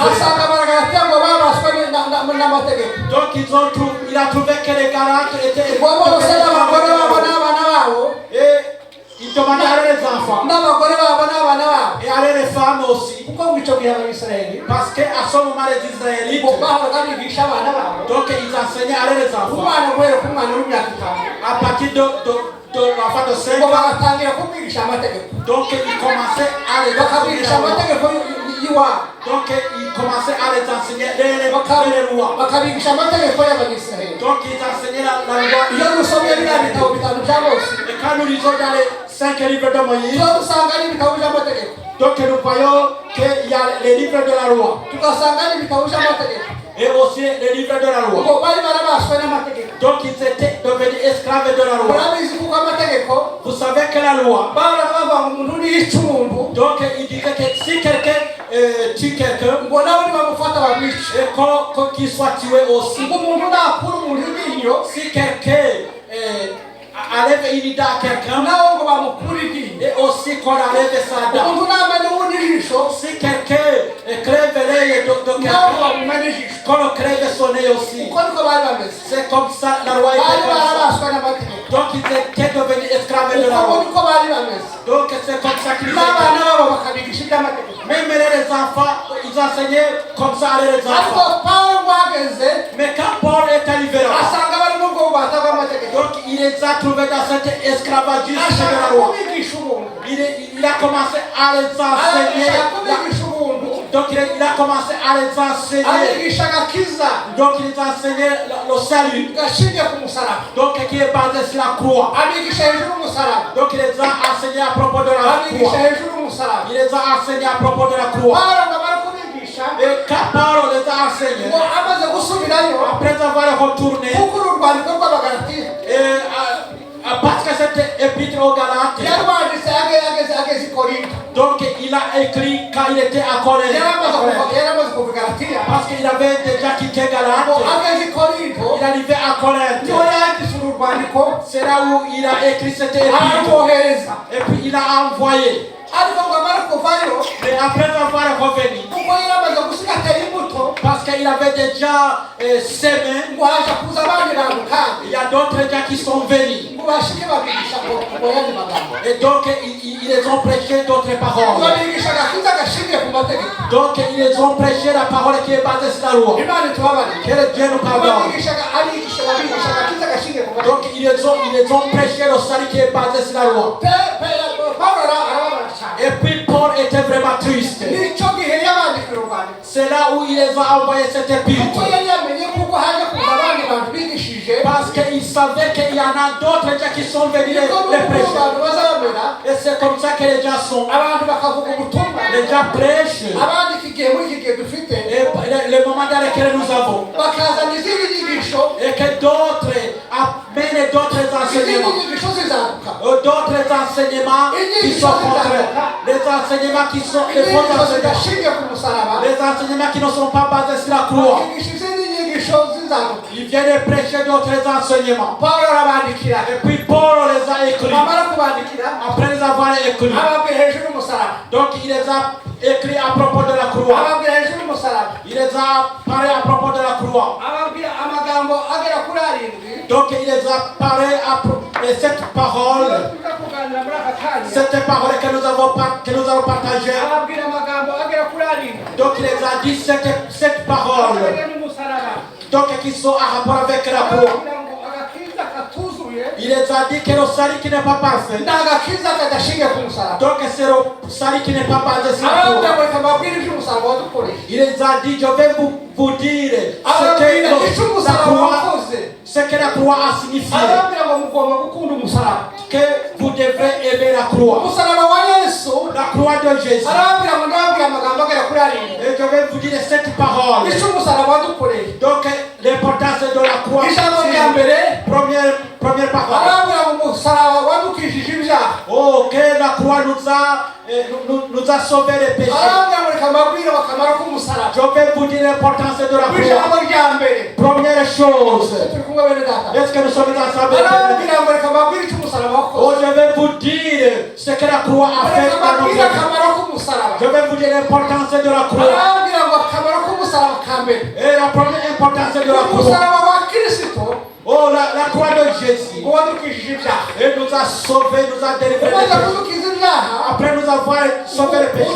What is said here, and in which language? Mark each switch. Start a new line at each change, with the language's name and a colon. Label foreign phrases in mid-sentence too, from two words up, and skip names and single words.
Kinyarwanda: asanga Abagalatiya ngo babaswe n'amategeko.
French: donc il a trouvé que les Galates étaient
Kinyarwanda: ngo bose n'abagore babo n'abana babo,
French: et il demandait à les enfants
Kinyarwanda: n'abagore babo n'abana babo,
French: et à les femmes aussi.
Kinyarwanda: kuko mu icyo gihe Abisirayeli
French: Parce qu'à ce moment les Israélites,
Kinyarwanda: ngo bahoraga bigisha abana babo,
French: donc ils enseignaient à les enfants
Kinyarwanda: umwana guhera ku mwana w'imyaka 5,
French: à partir de l'enfant de 5
Kinyarwanda: ngo
French: ans.
Kinyarwanda: bagatangira kumwigisha amategeko,
French: Donc ils commençaient à les
Kinyarwanda: bakabwigisha
French: enseigner.
Kinyarwanda: amategeko y'iwabo,
French: Donc ils commençaient à les enseigner les lois.
Kinyarwanda: bakabigisha amategeko y'Abisirayeli.
French: Donc ils enseignaient la loi.
Kinyarwanda: iyo dusomye biriya bitabo bitanu bya Mose,
French: Et quand nous lisons dans les 5 livres de Moïse,
Kinyarwanda: tuba dusanga ari ibitabo by'amategeko,
French: donc nous voyons qu'il y a les livres de la loi
Kinyarwanda: tugasanga ari ibitabo by'amategeko,
French: et aussi les livres de la loi.
Kinyarwanda: ngo bari barabaswe n'amategeko.
French: Donc ils étaient devenus esclaves de la loi.
Kinyarwanda: murabizi kuko amategeko
French: Vous savez que la loi,
Kinyarwanda: bahoraga bavuga ngo umuntu niyica umuntu,
French: donc il disait que si quelqu'un tue quelqu'un,
Kinyarwanda: ngo nawe nibamufata bamwice,
French: et qu'il soit tué aussi.
Kinyarwanda: ngo umuntu nakura umuntu iryinyo,
French: Si quelqu'un enlève une dent à quelqu'un,
Kinyarwanda: nawe ngo bamukure iryinyo.
French: et aussi qu'on enlève sa dent.
Kinyarwanda: umuntu namenya uwundi ijisho,
French: Si quelqu'un crève l'œil de
Kinyarwanda: nawe
French: quelqu'un,
Kinyarwanda: bamumena ijisho.
French: qu'on crève son œil aussi.
Kinyarwanda: uko niko bari bameze,
French: C'est comme ça, la loi
Kinyarwanda: bari
French: était comme ça.
Kinyarwanda: barabaswe n'amategeko,
French: Donc ils étaient devenus esclaves de la
Kinyarwanda: uko
French: loi.
Kinyarwanda: niko bari bameze,
French: Donc c'est comme ça qu'ils
Kinyarwanda: n'abana
French: étaient.
Kinyarwanda: babo bakabigisha iby'amategeko.
French: Même les enfants, ils enseignaient comme ça à les
Kinyarwanda: ariko
French: enfants.
Kinyarwanda: Pawulo ngo ahageze,
French: Mais quand Paul est arrivé là,
Kinyarwanda: asanga bari
French: les a trouvés dans cet esclavagisme de
Kinyarwanda: ashaka
French: la loi.
Kinyarwanda: kubigisha ubuntu
French: Il a commencé à les enseigner.
Kinyarwanda: ashaka kubigisha ubuntu
French: Donc il a commencé à les enseigner.
Kinyarwanda: abigisha agakiza
French: Donc il les a enseigné le salut.
Kinyarwanda: gashingiye ku musaraba
French: Donc qui est basé sur la croix.
Kinyarwanda: abigisha hejuru y'umusaraba
French: Donc il les a enseignés à propos de la
Kinyarwanda: abigisha
French: croix.
Kinyarwanda: hejuru y'umusaraba
French: Il les a enseignés à propos de la croix.
Kinyarwanda: Pawulo ngo amara kubigisha
French: Et quand Paul les a enseignés,
Kinyarwanda: ngo amaze gusubirayo
French: après avoir retourné,
Kinyarwanda: kuko uru rwandiko rw'abagalatiya
French: et, parce que c'était épître aux Galates,
Kinyarwanda: yarwanditse ageze i korinto
French: donc il a écrit quand il était à Corinthe.
Kinyarwanda: yaramaze kuva i galatiya
French: Parce qu'il avait déjà quitté
Kinyarwanda: ngo
French: Galate.
Kinyarwanda: ageze i korinto
French: Il est arrivé à Corinthe.
Kinyarwanda: niho yanditse uru rwandiko
French: C'est là où il a écrit cette épître.
Kinyarwanda: aramwohereza
French: Et puis il a envoyé.
Kinyarwanda: ariko ngo amara kuvayo
French: Mais après avoir revenu,
Kinyarwanda: kuko yaramaze gusigatira imbuto
French: parce qu'il avait déjà semé,
Kinyarwanda: ngo haje kuza abandi bantu kandi
French: il y a d'autres gens qui sont venus.
Kinyarwanda: ngo bashike babigisha ngo yandi magambo
French: Et donc ils les ont prêché d'autres paroles.
Kinyarwanda: babigisha agakiza gashingiye ku mategeko
French: Donc ils les ont prêché la parole qui est basée sur la loi.
Kinyarwanda: imana itubabarire
French: Que le Dieu nous pardonne.
Kinyarwanda: babigisha agakiza gashingiye ku mategeko
French: Donc ils les ont prêché le salut qui est basé sur la loi.
Kinyarwanda: pawulo arababara cyane
French: Et puis Paul était vraiment triste.
Kinyarwanda: nicyo gihe yabandikira urwandiko
French: C'est là où il les a envoyé cette
Kinyarwanda: kuko
French: épître.
Kinyarwanda: yari yamenye kuko haje kuza abandi bantu bigishije
French: Parce qu'il savait qu'il y en a d'autres gens qui sont venus les prêcher.
Kinyarwanda: abantu bazabamera
French: Et c'est comme ça que les gens sont.
Kinyarwanda: abantu bakavuga ubutumwa
French: Les gens prêchent.
Kinyarwanda: abandi iki gihe muri iki gihe dufite
French: Et le moment dans lequel nous avons.
Kinyarwanda: bakazana izindi nyigisho
French: Et que d'autres amènent d'autres
Kinyarwanda: izindi
French: enseignements.
Kinyarwanda: nyigisho zizamuka
French: D'autres enseignements qui sont contraires. Les enseignements qui sont les faux
Kinyarwanda: inyigisho
French: enseignements.
Kinyarwanda: zidashingiye ku musaraba
French: Les enseignements qui ne sont pas basés sur la croix.
Kinyarwanda: bakigisha izindi nyigisho zizamuka
French: Ils viennent prêcher d'autres enseignements.
Kinyarwanda: pawulo arabandikira
French: Et puis Paul les a écrits.
Kinyarwanda: amara kubandikira
French: Après les avoir écrits.
Kinyarwanda: ababwira hejuru y'umusaraba
French: Donc il les a écrits à propos de la croix.
Kinyarwanda: ababwira hejuru y'umusaraba
French: Il les a parlé à propos de la croix.
Kinyarwanda: ababwira amagambo agera kuri arindwi
French: Donc il les a parlé à propos de cette parole.
Kinyarwanda: tuza kuganira muri aka kanya
French: Cette parole que nous avons partagée.
Kinyarwanda: ababwira amagambo agera kuri arindwi
French: Donc il les a dit cette parole.
Kinyarwanda: agera n'umusaraba
French: Donc qui sont en rapport avec la croix.
Kinyarwanda: ababwira ngo agakiza katuzuye
French: Il les a dit que le salut qui n'est pas parfait.
Kinyarwanda: ni agakiza kadashingiye ku musaraba
French: Donc c'est le salut qui n'est pas basé sur la
Kinyarwanda: ababwira
French: croix.
Kinyarwanda: ngo reka mbabwire iby'umusaraba wadukoreye
French: Il les a dit, je vais vous dire
Kinyarwanda: ababwira icyo umusaraba
French: croix,
Kinyarwanda: wakoze
French: ce que la croix a signifié.
Kinyarwanda: ababwira ngo mugomba gukunda umusaraba
French: Que vous devrez aimer la croix.
Kinyarwanda: umusaraba wa yesu
French: La croix de Jésus.
Kinyarwanda: arababwira ngo ndababwira amagambo agera kuri arindwi
French: Et je vais vous dire cette parole.
Kinyarwanda: icyo umusaraba wadukoreye
French: Donc l'importance de la croix.
Kinyarwanda: ijambo rya mbere
French: Première parole.
Kinyarwanda: arababwira ngo umusaraba wadukijije ibyaha
French: Oh, que la croix nous a sauvé les péchés.
Kinyarwanda: arababwira ngo reka mbabwire akamaro k'umusaraba
French: Je vais vous dire l'importance de la
Kinyarwanda: ijambo
French: croix.
Kinyarwanda: rya mbere
French: Première chose.
Kinyarwanda: turi kumwe bene data
French: Est-ce que nous sommes ensemble?
Kinyarwanda: arababwira ngo reka mbabwire icyo umusaraba
French: Oh,
Kinyarwanda: wakoze
French: je vais vous dire ce que la croix a fait
Kinyarwanda: reka
French: dans notre
Kinyarwanda: mbabwire
French: vie.
Kinyarwanda: akamaro k'umusaraba
French: Je vais vous dire l'importance de la croix.
Kinyarwanda: arababwira ngo akamaro k'umusaraba ka mbere
French: Et la première importance de la croix.
Kinyarwanda: umusaraba wa kirisito
French: Oh, la croix de Jésus.
Kinyarwanda: ngo wadukijije ibyaha
French: Et nous a sauvés, nous a délivrés.
Kinyarwanda: umaze
French: des péchés.
Kinyarwanda: kudukiza ibyaha
French: Après nous avoir sauvé les péchés.